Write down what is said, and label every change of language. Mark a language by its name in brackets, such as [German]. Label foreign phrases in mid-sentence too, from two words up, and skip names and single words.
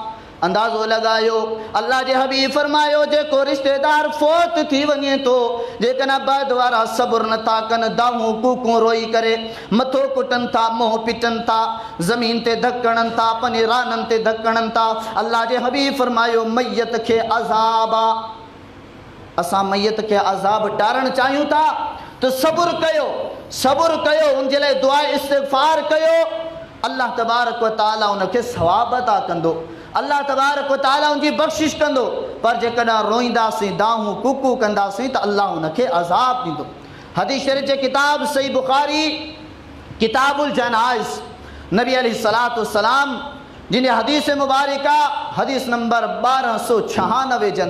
[Sindhi] अंदाज़ो लगायो अल्लाह जे हबीब फरमायो जेको रिश्तेदार फोत थी वञे थो, जेकॾहिं बाद वारा सब्र नथा कनि, दाहूं कूकूं रोई करे मथो कुटनि था, मुंहुं पिटनि था, ज़मीन ते धकणनि था, पंहिंजे राननि ते धकणनि था, अल्लाह जे हबीब फरमायो मैयत खे अज़ाब आहे। असां मैयत खे अज़ाब टारणु चाहियूं था त सब्र कयो, सब्र कयो, उन जे लाइ दुआ इस्तिग़फ़ार कयो। [Arabic] الله تبارك وتعالى [Sindhi] उनखे सवाब अता कंदो, [Arabic] الله تبارك وتعالى [Sindhi] उनजी बख़्शिश कंदो। पर जेकॾहिं रोईंदासीं, दाहूं कूकू कंदासीं त अल्लाह उनखे अज़ाब ॾींदो। हदीस शरीफ़ जे किताब सही बुखारी किताबुल जनाइज़ नबी [Arabic] عليه الصلاة والسلام [Sindhi] जिन हदीस मुबारका हदीस नंबर 1296 जे